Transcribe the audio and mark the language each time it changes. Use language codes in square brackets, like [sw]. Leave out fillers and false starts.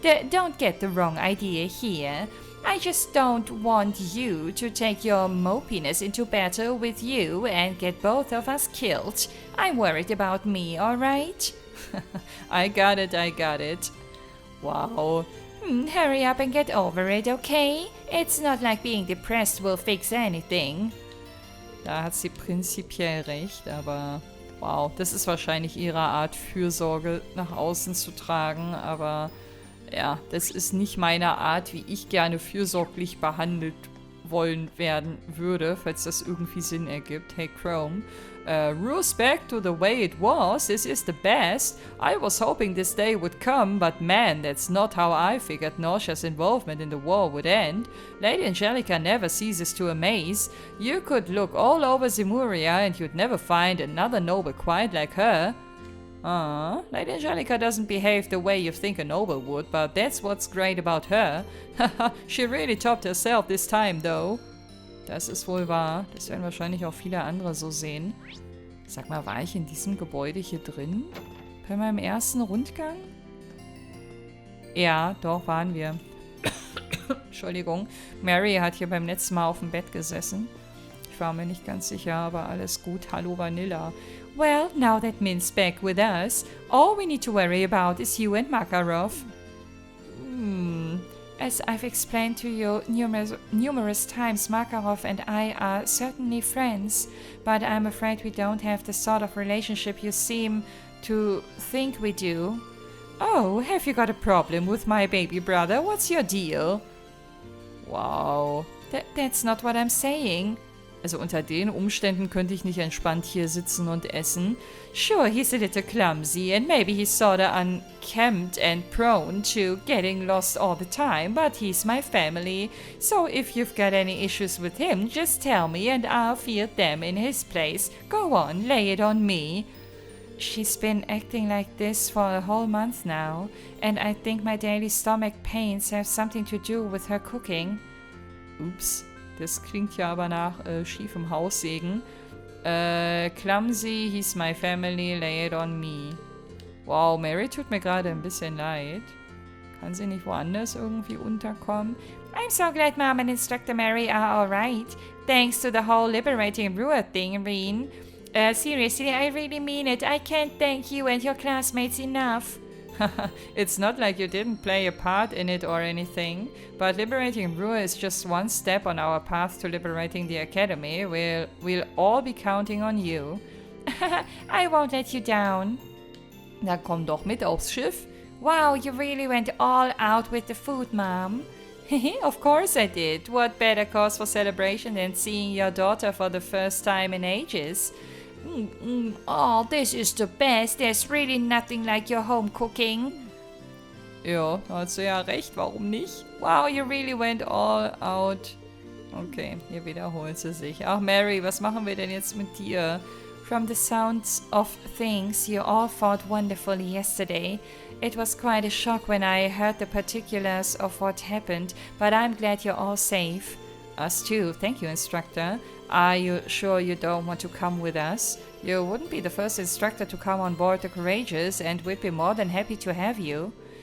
[en] Don't get the wrong idea here. I just don't want you to take your mopiness into battle with you and get both of us killed. I'm worried about me, alright? I got it. Wow. Hurry up and get over it, okay? It's not like being depressed will fix anything. [de] Da hat sie prinzipiell recht, aber wow, das ist wahrscheinlich ihre Art, Fürsorge nach außen zu tragen, aber ja, das ist nicht meine Art, wie ich gerne fürsorglich behandelt wollen werden würde, falls das irgendwie Sinn ergibt. [en] Hey Chrome, rules back to the way it was. This is the best. I was hoping this day would come, but man, that's not how I figured NOCH's involvement in the war would end. Lady Angelica never ceases to amaze. You could look all over Zemuria and you'd never find another noble quite like her. Lady Angelica doesn't behave the way you think a noble would, but that's what's great about her. Haha, she really topped herself this time, though. [de] Das ist wohl wahr. Das werden wahrscheinlich auch viele andere so sehen. Sag mal, war ich in diesem Gebäude hier drin? Bei meinem ersten Rundgang? Ja, doch, waren wir. Entschuldigung. Mary hat hier beim letzten Mal auf dem Bett gesessen. Ich war mir nicht ganz sicher, aber alles gut. Hallo, Vanilla. [en] Well, now that Min's back with us, all we need to worry about is you and Makarov. As I've explained to you numerous times, Makarov and I are certainly friends, but I'm afraid we don't have the sort of relationship you seem to think we do. Oh, have you got a problem with my baby brother? What's your deal? Wow. That's not what I'm saying. [de] Also unter den Umständen könnte ich nicht entspannt hier sitzen und essen. [en] Sure, he's a little clumsy, and maybe he's sorta unkempt and prone to getting lost all the time, but he's my family. So if you've got any issues with him, just tell me and I'll field them in his place. Go on, lay it on me. She's been acting like this for a whole month now, and I think my daily stomach pains have something to do with her cooking. [de] Ups, das klingt ja aber nach schiefem Haussegen. [en] Clumsy, he's my family, lay it on me. [de] Wow, Mary tut mir gerade ein bisschen leid. Kann sie nicht woanders irgendwie unterkommen? [en] I'm so glad Mom and Instructor Mary are alright. Thanks to the whole liberating brewer thing, Reen. Seriously, I really mean it. I can't thank you and your classmates enough. It's not like you didn't play a part in it or anything, but liberating Brewer is just one step on our path to liberating the Academy. We'll all be counting on you. I won't let you down. [de] Dann komm doch mit aufs Schiff. [en] Wow, you really went all out with the food, Mom. Of course I did. What better cause for celebration than seeing your daughter for the first time in ages? Oh, this is the best. There's really nothing like your home cooking. [de] Ja, da hast du ja recht. Warum nicht? [en] Wow, you really went all out. [de] Okay, hier wiederholt sie sich. Ach, Mary, was machen wir denn jetzt mit dir? [en] From the sounds of things, you all fought wonderfully yesterday. It was quite a shock when I heard the particulars of what happened, but I'm glad you're all safe. Us too. Thank you, Instructor. Are you sure you don't want to come with us? You wouldn't be the first instructor to come on board the Courageous, and we'd be more than happy to have you.